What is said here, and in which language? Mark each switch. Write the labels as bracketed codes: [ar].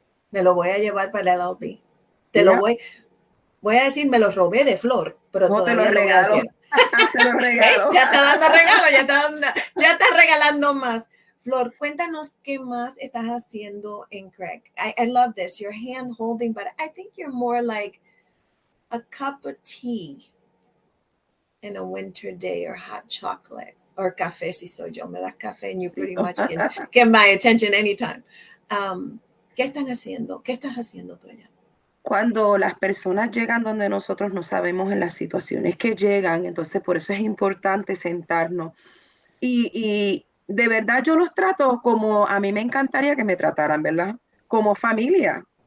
[es] Me lo voy a llevar para el LLB. Lo voy a decir, me lo robé de Flor, pero no todavía te lo voy a decir. Te lo regalo. Ya está dando regalo, ya está regalando más. Flor, cuéntanos qué más estás haciendo en CREC. [en] I love this, your hand holding, but I think you're more like a cup of tea in a winter day or hot chocolate or [es] café si soy yo. Me das café [en] and you pretty much can get my attention anytime. [es] ¿Qué están haciendo? ¿Qué estás haciendo tú allá? Cuando las personas llegan donde nosotros no sabemos en las situaciones que llegan, entonces por eso es importante sentarnos. Y de verdad yo los trato como a mí me encantaría que me trataran, ¿verdad? Como familia.